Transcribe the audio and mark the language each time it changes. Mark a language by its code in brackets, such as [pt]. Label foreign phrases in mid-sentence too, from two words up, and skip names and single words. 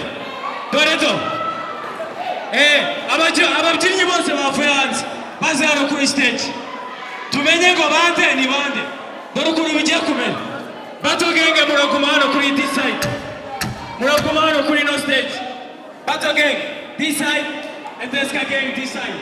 [rn] Doreto. Ababyinnyi bose bavuye hanze. Baze hano kuri stage. Tumenye ngo bande ni bande. Dore ukuntu bigiye kumera. Battle gang muraguma hano kuri [en] this side. [rn] Muraguma hano kuri no stage. [en] Battle gang this side and Deska gang this side.